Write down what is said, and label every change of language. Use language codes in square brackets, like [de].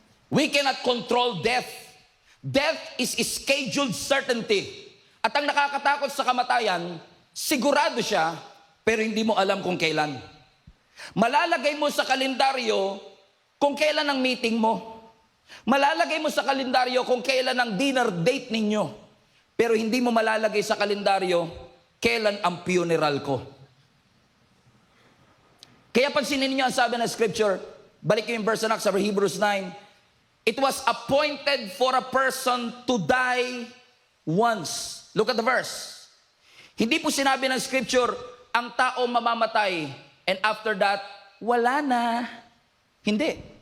[en] We cannot control death. Death is scheduled certainty. [tl] At ang nakakatakot sa kamatayan, sigurado siya, pero hindi mo alam kung kailan. Malalagay mo sa kalendaryo kung kailan ang meeting mo. Malalagay mo sa kalendaryo kung kailan ang dinner date ninyo. Pero hindi mo malalagay sa kalendaryo kailan ang funeral ko. Kaya pansinin niyo ang sabi ng scripture, balik yung verse na sa [en] Hebrews 9, it was appointed for a person to die once. Look at the verse. [tl] Hindi po sinabi ng scripture, ang tao mamamatay, [en] and after that, [tl] wala na. Hindi.